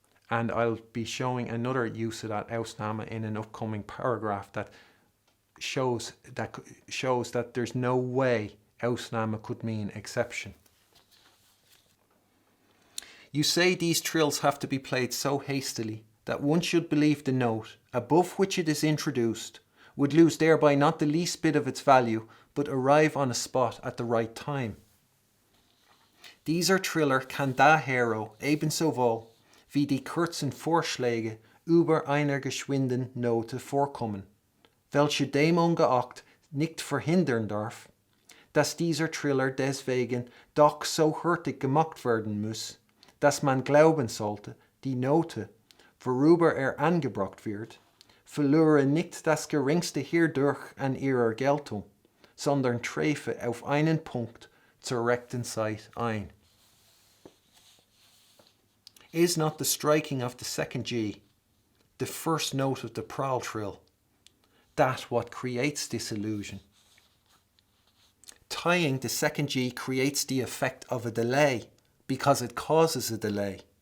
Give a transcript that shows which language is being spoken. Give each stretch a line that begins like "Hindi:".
English: And I'll be showing another use of that Ausnahme in an upcoming paragraph that shows that there's no way Ausnahme could mean exception. You say these trills have to be played so hastily that one should believe the note above which it is introduced would lose thereby not the least bit of its value, but arrive on a spot at the right time.
German: Dieser Triller kann dahero ebensowohl wie die kurzen Vorschläge über einer geschwinden Note vorkommen, welche demungeachtet nicht verhindern darf, dass dieser Triller deswegen doch so hurtig gemacht werden muss, dass man glauben sollte, die Note, worüber angebracht wird, verlöre nicht das geringste hierdurch an ihrer Geltung, sondern träfe auf einen Punkt zur rechten Zeit ein.
English: Is not the striking of the second G, the first note of the Prall-Trill, that what creates this illusion? Tying the second G creates the effect of a delay because it causes a delay.